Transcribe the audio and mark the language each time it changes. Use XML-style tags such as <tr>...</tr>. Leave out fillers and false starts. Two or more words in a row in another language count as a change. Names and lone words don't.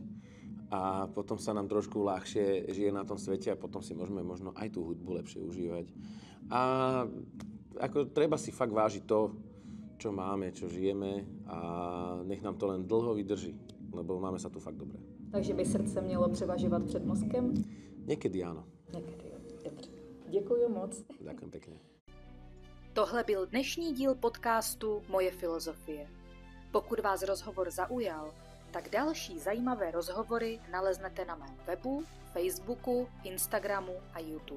<sk>A potom sa nám trošku ľahšie žije na tom svete a potom si môžeme možno aj tú hudbu lepšie užívať. A ako treba si fakt vážiť to, čo máme, čo žijeme a nech nám to len dlho vydrží. Lebo máme sa tu fakt dobre.</sk> <cs>Takže by srdce mělo převažovat před mozkem?</cs> <sk>Niekedy áno.</sk> <cs>Někdy jo. Dobře. Děkuji moc.</cs> <sk>Ďakujem pekne.</sk> <cs>Tohle byl dnešní díl podcastu Moje filozofie. Pokud vás rozhovor zaujal, tak další zajímavé rozhovory naleznete na mém webu, Facebooku, Instagramu a YouTube.</cs>